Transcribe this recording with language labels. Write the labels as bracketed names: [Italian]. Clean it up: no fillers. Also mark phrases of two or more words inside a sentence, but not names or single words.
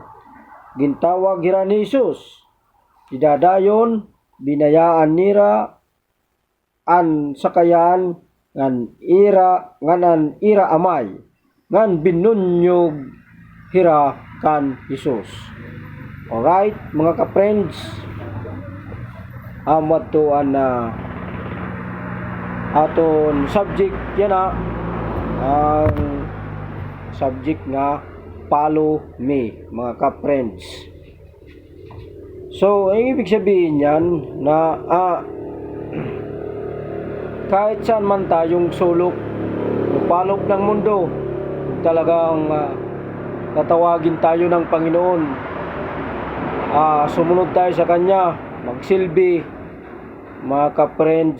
[Waray] Gintawag hira ni Jesus, idadayon binayaan nira an sakayan ngan ira amay, ngan binunyog hira kan Jesus. Alright mga ka-friends, amad to na aton subject yan ang subject nga [English] follow me [Waray] mga ka-friends. [Filipino] So ang ibig sabihin yan na kahit saan man tayong sulok palok ng mundo, talagang tatawagin tayo ng Panginoon, sumunod tayo sa Kanya, magsilbi mga ka-friends.